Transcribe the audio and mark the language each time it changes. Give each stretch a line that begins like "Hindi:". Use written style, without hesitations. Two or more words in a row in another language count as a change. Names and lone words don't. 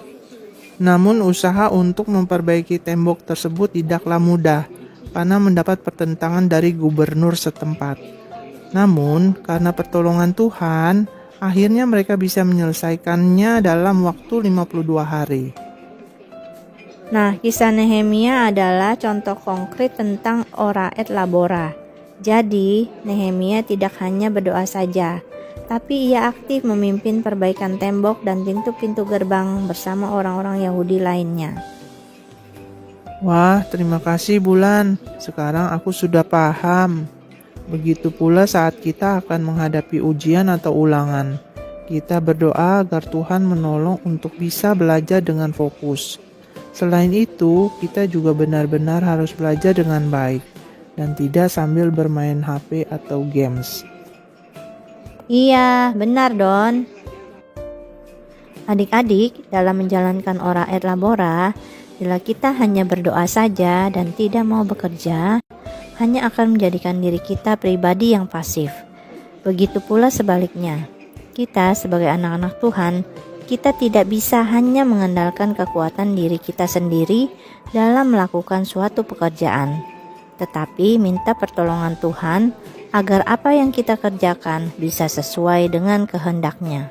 Indonesian: Namun usaha untuk memperbaiki tembok tersebut tidaklah mudah karena mendapat pertentangan dari gubernur setempat. Namun karena pertolongan Tuhan, akhirnya mereka bisa menyelesaikannya dalam waktu 52 hari. Nah, kisah Nehemia adalah contoh konkret tentang
Latin: ora et labora.
Indonesian: Jadi, Nehemia tidak hanya berdoa saja, tapi ia aktif memimpin perbaikan tembok dan pintu-pintu gerbang bersama orang-orang Yahudi lainnya. Wah, terima kasih Bulan. Sekarang aku sudah paham. Begitu pula saat kita akan menghadapi ujian atau ulangan. Kita berdoa agar Tuhan menolong untuk bisa belajar dengan fokus. Selain itu, kita juga benar-benar harus belajar dengan baik dan tidak sambil bermain HP atau games. Iya, benar Don. Adik-adik, dalam menjalankan
Latin: ora et labora,
Indonesian: bila kita hanya berdoa saja dan tidak mau bekerja, hanya akan menjadikan diri kita pribadi yang pasif. Begitu pula sebaliknya, kita sebagai anak-anak Tuhan, kita tidak bisa hanya mengandalkan kekuatan diri kita sendiri dalam melakukan suatu pekerjaan, tetapi minta pertolongan Tuhan agar apa yang kita kerjakan bisa sesuai dengan kehendak-Nya.